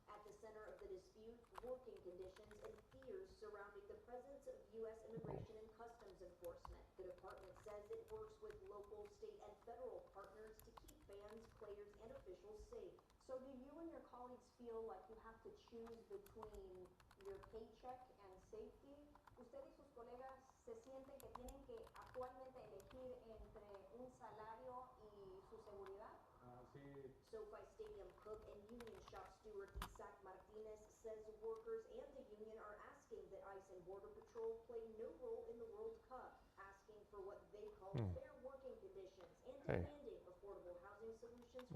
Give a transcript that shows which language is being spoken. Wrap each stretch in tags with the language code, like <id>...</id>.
<en>At the center of the dispute, working conditions and fears surrounding the presence of U.S. Immigration and Customs Enforcement. The department says it works with local, state, and federal partners to keep fans, players, and officials safe. So do you and your colleagues feel like you have to choose between your paycheck and safety?</en> <es>¿Usted y sus colegas se sienten que tienen que actualmente elegir entre un salario y su seguridad?</es> <en>SoFi Stadium cook and union shop steward Isaac Martinez says workers and the union are asking that ICE and Border Patrol play no role in the World Cup, asking for what they call fair working conditions and demanding affordable housing solutions.</en>